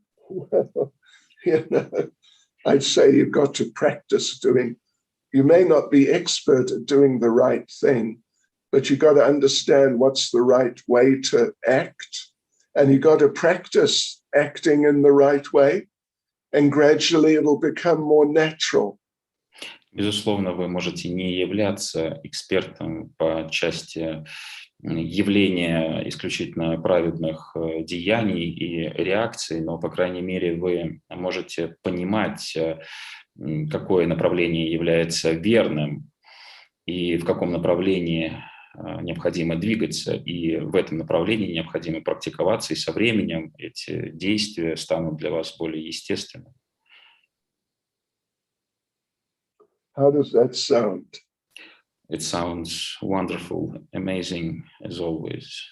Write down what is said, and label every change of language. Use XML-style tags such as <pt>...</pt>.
<en>Well, I'd say you've got to practice doing. You may not be expert at doing the right thing, but you got to understand what's the right way to act, and you got to practice acting in the right way, and gradually it'll become more natural.</en> <ru>Безусловно, вы можете не являться экспертом по части явления исключительно праведных деяний и реакций, но, по крайней мере, вы можете понимать, какое направление является верным и в каком направлении необходимо двигаться, и в этом направлении необходимо практиковаться, и со временем эти действия станут для вас более естественными.</ru> <en>How does that sound? It sounds wonderful, amazing, as always.</en>